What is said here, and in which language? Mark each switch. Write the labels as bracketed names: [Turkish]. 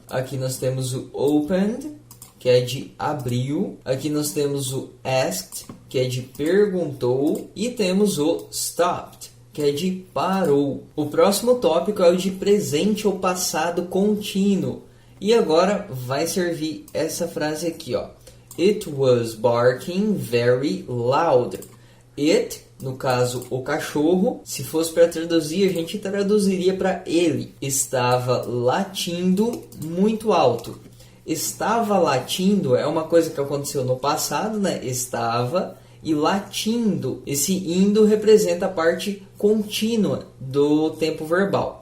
[Portuguese] Aqui nós temos o opened, que é de abriu. Aqui nós temos o asked, que é de perguntou. E temos o stopped, que é de parou. O próximo tópico é o de presente ou passado contínuo. E agora vai servir essa frase aqui, [English] It was barking very loud. [Portuguese] It, no caso, o cachorro, se fosse para traduzir, a gente traduziria para ele. Estava latindo muito alto. Estava latindo é uma coisa que aconteceu no passado, né? Estava e latindo. Esse indo representa a parte contínua do tempo verbal.